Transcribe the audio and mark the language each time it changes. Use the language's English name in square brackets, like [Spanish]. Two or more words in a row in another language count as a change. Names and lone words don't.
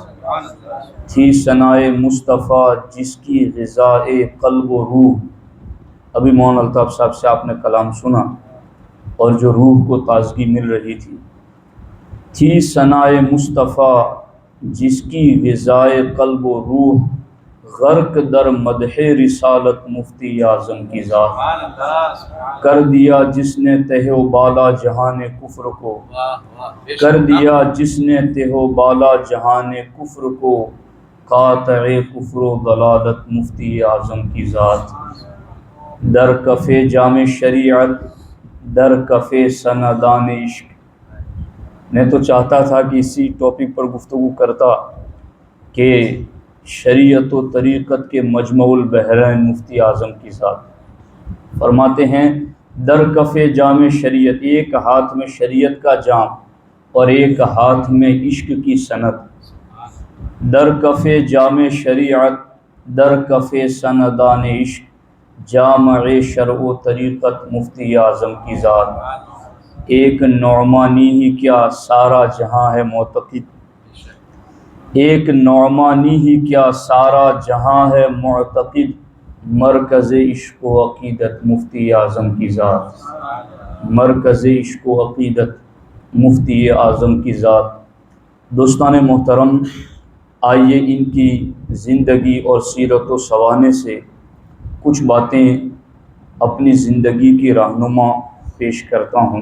[Urdu] تھی ثنائے مصطفیٰ جس کی غذائے قلب و روح، ابھی مولانا الطاف صاحب سے آپ نے کلام سنا اور جو روح کو تازگی مل رہی تھی۔ تھی ثنائے مصطفیٰ جس کی غذائے قلب و روح، غرق در مدح رسالت مفتی اعظم کی ذات۔ کر دیا جس نے تہ و بالا جہان کفر کو، کر دیا جس نے تہ و بالا جہان کفر کو، قاطع کفر و ضلالت مفتی اعظم کی ذات۔ [Persian] در کف جام شریعت در کف سندان عشق۔ [Urdu] میں تو چاہتا تھا کہ اسی ٹاپک پر گفتگو کرتا کہ شریعت و طریقت کے مجمع البحرین مفتی اعظم کی ذات فرماتے ہیں [Persian] در کف جام شریعت، [Urdu] ایک ہاتھ میں شریعت کا جام اور ایک ہاتھ میں عشق کی سند۔ [Persian] در کف جام شریعت در کف سندان عشق، [Urdu] جامع شرع و طریقت مفتی اعظم کی ذات۔ ایک نعمانی ہی کیا سارا جہاں ہے معتقد، ایک نعمانی ہی کیا سارا جہاں ہے معتقد، مرکز عشق و عقیدت مفتی اعظم کی ذات، مرکز عشق و عقیدت مفتی اعظم کی ذات۔ دوستان محترم، آئیے ان کی زندگی اور سیرت و سوانح سے کچھ باتیں اپنی زندگی کی رہنما پیش کرتا ہوں۔